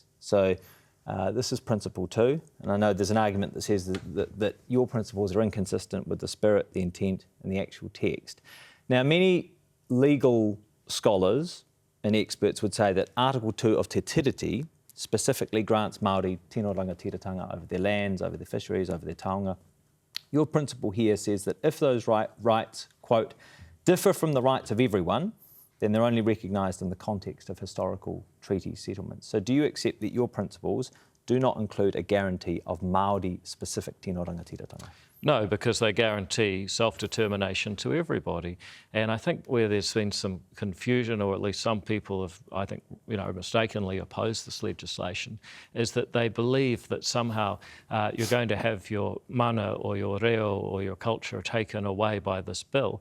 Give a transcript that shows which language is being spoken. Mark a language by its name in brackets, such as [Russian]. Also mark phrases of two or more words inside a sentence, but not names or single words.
[English] So this is Principle 2, and I know there's an argument that says that your principles are inconsistent with the spirit, the intent and the actual text. Now, many legal scholars and experts would say that Article 2 of Te Tiriti specifically grants Māori [Māori] tino rangatiratanga [English] over their lands, over their fisheries, over their taonga. Your principle here says that if those rights, quote, differ from the rights of everyone, then they're only recognised in the context of historical treaty settlements. So do you accept that your principles do not include a guarantee of Māori-specific [Māori] tino rangatiratanga? [English] No, because they guarantee self-determination to everybody. And I think where there's been some confusion, or at least some people have, I think, mistakenly opposed this legislation, is that they believe that somehow you're going to have your mana or your reo or your culture taken away by this bill.